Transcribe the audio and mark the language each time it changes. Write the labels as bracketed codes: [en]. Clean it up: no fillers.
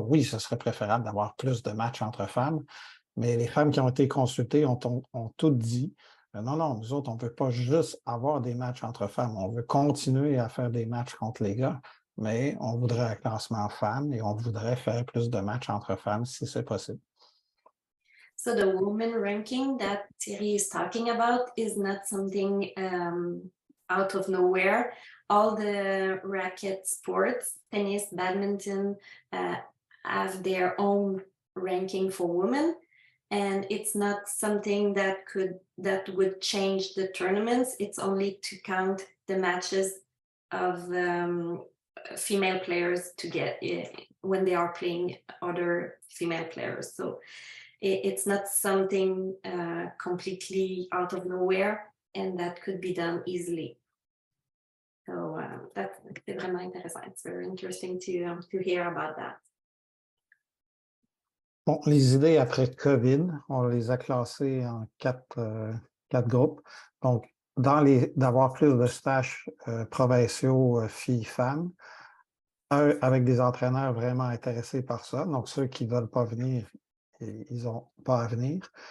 [fr] Oui, ce serait préférable d'avoir plus de matchs entre femmes, mais les femmes qui ont été consultées ont toutes dit non, non, nous autres, on ne veut pas juste avoir des matchs entre femmes. On veut continuer à faire des matchs contre les gars, mais on voudrait un classement femmes et on voudrait faire plus de matchs entre femmes si c'est possible. [en] So the women ranking that Thierry is talking about is not something out of nowhere. All the racket sports, tennis, badminton, have their own ranking for women. And it's not something that would change the tournaments. It's only to count the matches of female players to get when they are playing other female players. So it's not something completely out of nowhere, and that could be done easily. So that's [fr] vraiment intéressant. [en] It's very interesting to hear about that. [fr] Bon, les idées après COVID, on les a classées en quatre groupes. Donc, d'avoir plus de stages provinciaux filles-femmes, avec des entraîneurs vraiment intéressés par ça. Donc, ceux qui ne veulent pas venir, ils n'ont pas à venir.